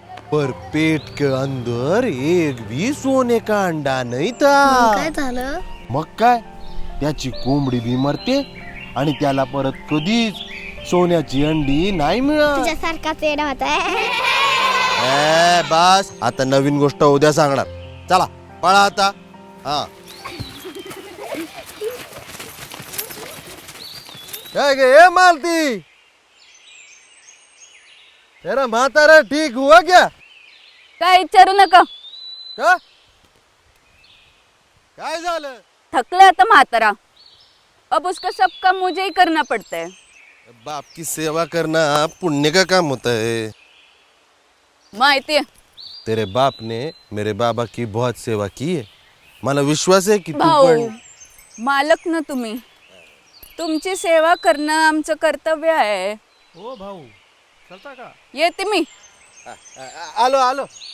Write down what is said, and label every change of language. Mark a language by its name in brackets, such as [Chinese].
[Hindi] पर पेट के अंदर एक भी सोने का अंडा नहीं था। [Marathi] काय झालं? मग काय, त्याची कोंबडी भी मरते आणि त्याला परत कधीच सोन्याची अंडी नाही मिळत. तुझ्यासारखा पेढा होता. बस आता नवीन गोष्ट उद्या सांगणार. चला पळा आता. हा काय गे ए [Hindi] मालती, तेरा म्हातारा ठीक हुआ क्या? [Marathi] काय विचारू नका. का काय झालं? थकले आता म्हातारा. [Hindi] अब उसका सब काम मुझे ही करना पड़ता है. बाप की सेवा करना पुण्य का काम होता है. [Marathi] माहिती है. [Hindi] तेरे बाप ने मेरे बाबा की बहुत सेवा की है. [Marathi] मला विश्वास [Hindi] है कि तू [Marathi] भाऊ पण. मालक ना तुम्ही, तुमची सेवा करणं आमचं कर्तव्य आहे. ओ भाऊ चलता का येते मी. आलो आलो.